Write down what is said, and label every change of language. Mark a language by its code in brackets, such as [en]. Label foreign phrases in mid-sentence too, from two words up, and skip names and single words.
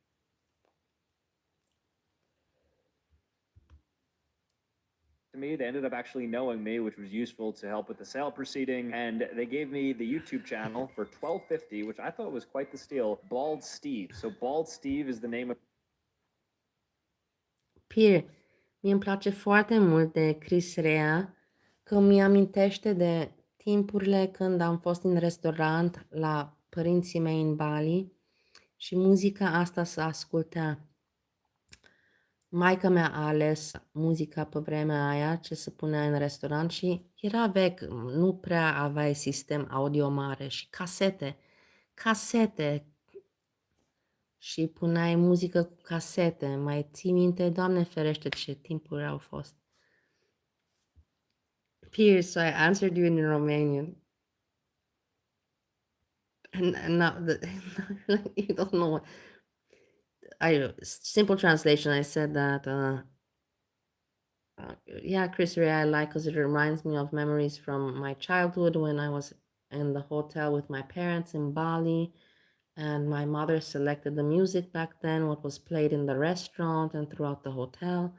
[en] To me, they ended up actually knowing me, which was useful to help with the sale proceeding, and they gave me the YouTube channel for $12.50, which I thought was quite the steal. Bald Steve. So Bald Steve is the name of. [ro] Pir, mie îmi place foarte mult de Chris Rea, că mi amintește de timpurile când am fost în restaurant la părinții mei în Bali și muzica asta se asculta. Maica mea a ales muzica pe vremea aia ce se punea în restaurant și era vechi, nu prea aveai sistem audio mare și casete și puneai muzică cu casete. Mai ții minte? Doamne ferește ce timpuri au fost. [en] Pierce, so I answered you in Romanian. And now you don't know what. Simple translation, I said that yeah, Chris Rea I like because it reminds me of memories from my childhood when I was in the hotel with my parents in Bali, and my mother selected the music back then, what was played in the restaurant and throughout the hotel.